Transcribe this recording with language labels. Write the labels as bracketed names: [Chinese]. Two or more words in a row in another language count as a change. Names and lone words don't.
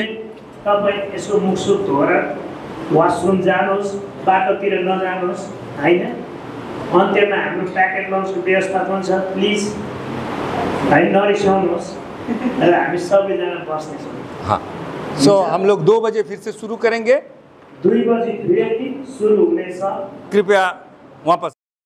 [Nepali] तपाईँ यसो मुखसुख धोएर वासरुम जानुहोस्, बाटोतिर नजानुहोस् होइन। अन्त्यमा हाम्रो प्याकेट लन्चको व्यवस्था पनि छ, प्लिज होइन नरिसाउनुहोस् र हामी सबैजना बस्नेछौँ। [Hindi] हाँ, सो हम लोग 2 बजे फिर से शुरू करेंगे। [Nepali] 2 बजी फेरि सुरु हुनेछ। [Hindi] कृपया वापस